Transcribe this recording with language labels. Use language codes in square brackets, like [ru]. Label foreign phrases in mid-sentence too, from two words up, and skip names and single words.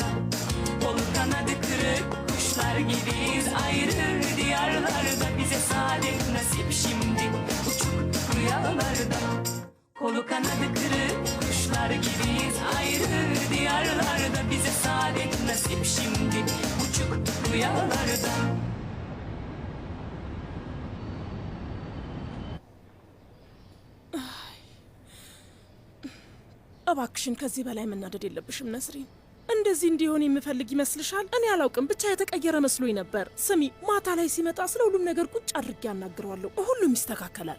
[tr] Kolu kanadı kırık kuşlar gibiyiz ayrı diyarlarda. Bize saadet nasip şimdi uçuk rüyalarda. Kolu kanadı kırık kuşlar gibiyiz ayrı diyarlarda. Bize saadet nasip şimdi uçuk rüyalarda. [am] እባክሽን ከዚህ በላይ መናደድ የለብሽም ነስሪን። እንደዚህ እንዲሆን የምፈልግ ይመስልሻል? እኔ አላውቅም፣ ብቻ የተቀየረ መስሎኝ ነበር። ስሚ፣ ማታ ላይ ሲመጣ ስለ ሁሉም ነገር ቁጭ አድርጌ ያናግረዋለሁ። ሁሉም ይስተካከላል።